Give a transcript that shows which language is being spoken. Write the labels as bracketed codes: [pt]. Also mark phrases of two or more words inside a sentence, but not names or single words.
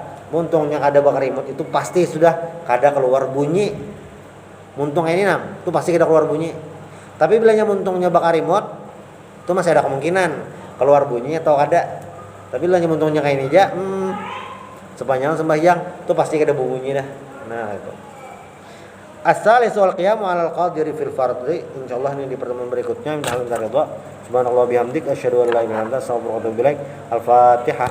[bjn] Muntungnya kada bakar remote itu pasti sudah kada keluar bunyi. Muntung ini itu pasti kada keluar bunyi. Tapi bilanya muntungnya bakar remote itu masih ada kemungkinan keluar bunyinya atau kada. Tapi bilanya muntungnya kayak ini aja, sepanjang sembahyang itu pasti kada bunyi dah. Nah itu. [ar] الثالث القيام على القادر في الفرض. [id] Insyaallah ini di pertemuan berikutnya. [ar] سبحان الله بحمدك أشهد أن لا إله إلا أنت أستغفرك وأتوب إليك. Al-Fatihah.